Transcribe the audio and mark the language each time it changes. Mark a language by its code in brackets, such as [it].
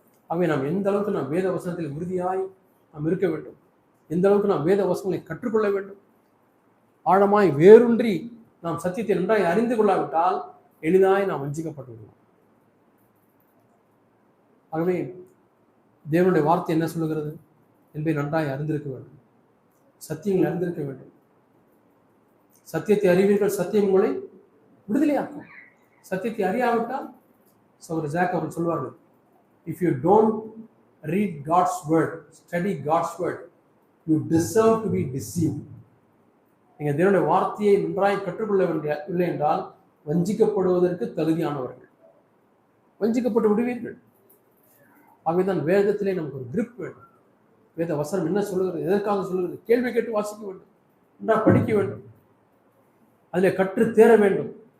[ta] ஆகவே நாம் எந்த அளவுக்கு நாம் வேத வசனத்தில் உறுதியாய் நாம் இருக்க வேண்டும், எந்த அளவுக்கு நாம் வேத வசனங்களை கற்றுக்கொள்ள வேண்டும், ஆழமாய் வேரூன்றி நாம் சத்தியத்தை நன்றாய் அறிந்து கொள்ளாவிட்டால் எளிதாய் நாம் வஞ்சிக்கப்பட்டு விடுவோம். ஆகவே தேவனுடைய வார்த்தை என்ன சொல்லுகிறது என்பதை நன்றாய் அறிந்திருக்க வேண்டும், சத்தியங்களை அறிந்திருக்க வேண்டும். சத்தியத்தை அறிவீர்கள், சத்தியம் உங்களை விடுதலையாக்கும். சத்தியத்தை அறியாவிட்டால் சகோதரர் ஜாக் அவர்கள் சொல்வார்கள், [en] if you don't read God's word, study God's word, you deserve to be deceived. [ta] நீங்கள் தேவனுடைய வார்த்தையை நன்றாய் கற்றுக்கொள்ள இல்லை என்றால் வஞ்சிக்கப்படுவதற்கு தகுதியானவர்கள், வஞ்சிக்கப்பட்டு விடுவீர்கள். ஆகவேதான் வேதத்திலே நமக்கு ஒரு கிரிப் வேண்டும். வேத வசனம் என்ன சொல்லுகிறது, எதற்காக சொல்லுகிறது, கேள்வி கேட்டு வாசிக்க வேண்டும், நன்றாக படிக்க வேண்டும், அதில் கற்று தேர வேண்டும்.